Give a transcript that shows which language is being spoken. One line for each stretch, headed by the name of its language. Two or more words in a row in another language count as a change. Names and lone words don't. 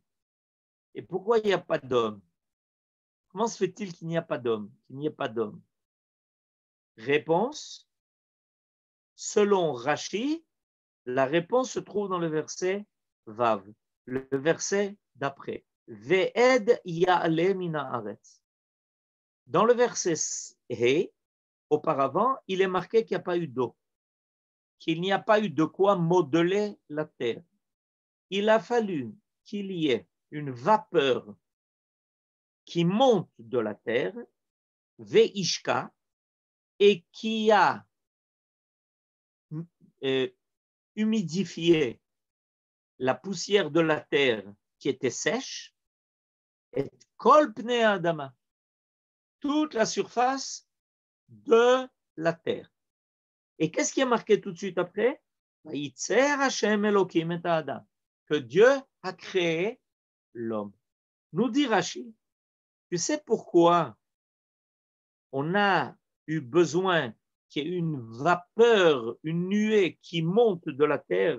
French: Et pourquoi il n'y a pas d'homme? Comment se fait-il qu'il n'y a pas d'homme, qu'il n'y ait pas d'homme? Réponse, selon Rashi, la réponse se trouve dans le verset Vav, le verset d'après.
Hebrew: ואד יעלה מן הארץ.
French: Dans le verset He, auparavant, il est marqué qu'il n'y a pas eu d'eau, qu'il n'y a pas eu de quoi modeler la terre. Il a fallu qu'il y ait une vapeur qui monte de la terre, Ve'ishka, et qui a humidifié la poussière de la terre qui était sèche, et
Hebrew: כל פני אדמה,
French: toute la surface de la terre. Et qu'est-ce qui est marqué tout de suite après?
Hebrew: השם אלהים את אדם,
French: que Dieu a créé l'homme. Nous dit Rashi, tu sais pourquoi on a eu besoin qu'il y ait une vapeur, une nuée qui monte de la terre?